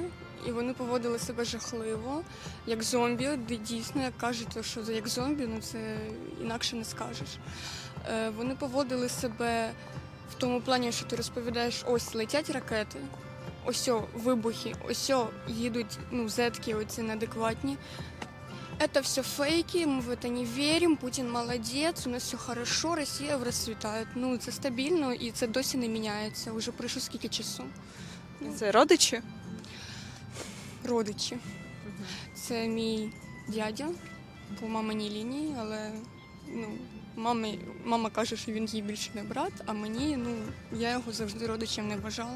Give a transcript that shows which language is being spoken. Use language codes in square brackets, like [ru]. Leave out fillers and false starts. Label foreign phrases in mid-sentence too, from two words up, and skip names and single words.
[uk] І вони поводили себе жахливо, як зомбі. Дійсно, як кажуть, що як зомбі, ну це інакше не скажеш. Вони поводили себе в тому плані, що ти розповідаєш, ось летять ракети, ось вибухи, ось їдуть, ну, зетки оці неадекватні. [ru] Это все фейки, мы в это не верим, [uk] Путін молодець, у нас все хорошо, Росія розцвітає. Ну, це стабільно і це досі не міняється. Уже пройшло скільки часу. Це родичі? Родичі. Це мій дядя по маминій лінії, але ну, мама каже, що він їй більше не брат, а мені, ну, я його завжди родичем не вважала.